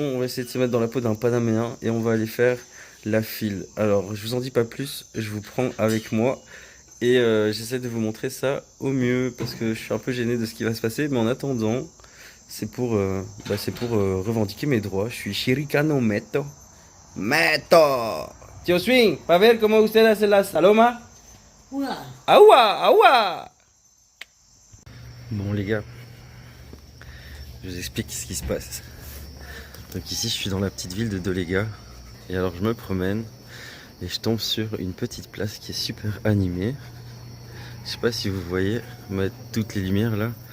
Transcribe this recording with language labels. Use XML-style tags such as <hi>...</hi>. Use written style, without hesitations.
<fr>On va essayer de se mettre dans la peau d'un Panaméen. Et on va aller faire la file. Alors, je vous en dis pas plus. Je vous prends avec moi. Et j'essaie de vous montrer ça au mieux parce que je suis un peu gêné de ce qui va se passer. Mais en attendant, c'est pour revendiquer mes droits. Je suis Chiricano Meto. Meto!</fr> <es>Tio Swing, para ver cómo usted hace la saloma. Agua, agua!</es> <fr>Bon les gars, je vous explique ce qui se passe. Donc ici je suis dans la petite ville de Dolega. Et alors je me promène. Et je tombe sur une petite place qui est super animée. Je sais pas si vous voyez, mettre toutes les lumières là.</fr>